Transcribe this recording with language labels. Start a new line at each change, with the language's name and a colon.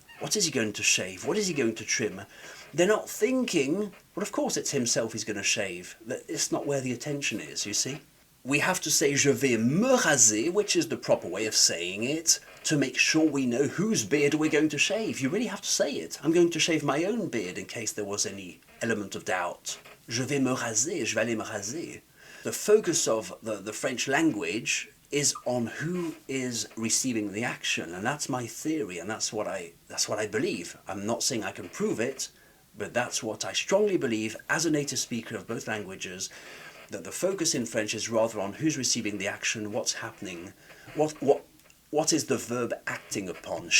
English: What is he going to shave? What is he going to trim? They're not thinking, well, of course it's himself he's going to shave. It's not where the attention is, you see? we have to say
French: je vais me raser,
English: which is the proper way of saying it, to make sure we know whose beard we're going to shave. You really have to say it. I'm going to shave my own beard in case there was any element of doubt.
French: Je vais me raser, je vais aller me raser.
English: The focus of the French language is on who is receiving the action, and that's my theory, and that's what I believe. I'm not saying I can prove it, but that's what I strongly believe as a native speaker of both languages, that the focus in French is rather on who's receiving the action, what's happening, what is the verb acting upon.